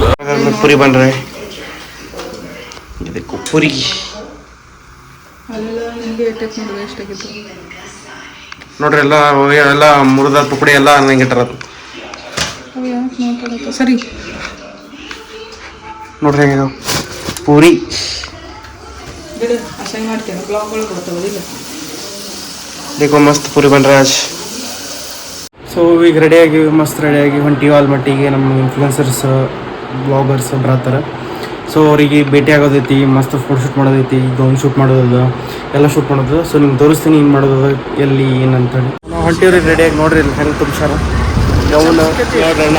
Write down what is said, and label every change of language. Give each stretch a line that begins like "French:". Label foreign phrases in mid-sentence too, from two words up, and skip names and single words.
Kannada: ಪುರಿ ಬನ್ರಿ, ಪುರಿ ನೋಡ್ರಿ ಎಲ್ಲ ಮುರಿದ ತುಕಡಿ ಎಲ್ಲ ನಂಗೆ ಇಟ್ಟರದು ಸರಿ ನೋಡ್ರಿ ಹೆಂಗ ಪೂರಿ
Hindi: देखो मस्त पूरी बन रहा है आज.
Kannada: ಸೊ ಈಗ ರೆಡಿಯಾಗಿ ಮಸ್ತ್ ರೆಡಿಯಾಗಿ ಹೊಂಟಿವಿ ಆಲ್ಮಟ್ಟಿಗೆ. ನಮ್ಮ
English: influencers bloggers
Kannada: ಬರತ್ತಾರೆ. ಸೊ ಅವರಿಗೆ ಭೇಟಿ ಆಗೋದೈತಿ, ಮಸ್ತ್
English: photo shoot
Kannada: ಮಾಡೋದೈತಿ,
English: gown shoot
Kannada: ಮಾಡೋದು ಎಲ್ಲ ಶೂಟ್ ಮಾಡೋದು. ಸೊ ನಿಮ್ಗೆ ತೋರಿಸ್ತೀನಿ ಏನು ಮಾಡೋದು, ಎಲ್ಲಿ ಏನಂತೇಳಿ. ನಾವು ಹೊಂಟಿವ್ರಿ ರೆಡಿಯಾಗಿ. ನೋಡ್ರಿ ಇಲ್ಲಿ ಹೆಂಗೆ ತುಂಬಿಸಾರ ಗೌನ್ ನೋಡ್ರಣ್ಣ.